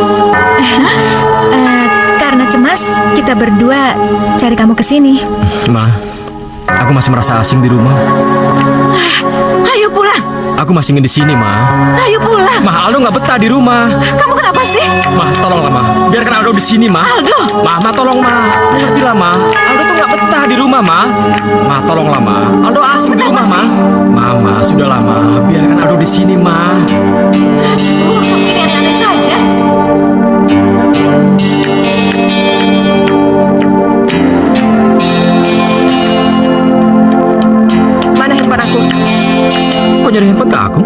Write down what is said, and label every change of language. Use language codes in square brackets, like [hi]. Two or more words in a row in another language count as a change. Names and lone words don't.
[id] Karena cemas, kita berdua cari kamu ke sini. Ma, aku masih merasa asing di rumah. Ayo pulang, Aku masih ingin di sini, Ma. ayo pulang. Ma, Aldo nggak betah di rumah. Kamu kenapa sih? Ma, tolonglah, Ma. Biarkan Aldo di sini, Ma. Aldo! Ma, tolong, Ma. Mengertilah, Ma. Aldo tuh nggak betah di rumah, Ma. Ma, tolonglah, Ma. Aldo asing di rumah, Ma. Ma, sudahlah, Ma. Biarkan Aldo di sini, Ma. Ini aneh-aneh saja. Mana handphone aku? Kok nyari handphone ke aku?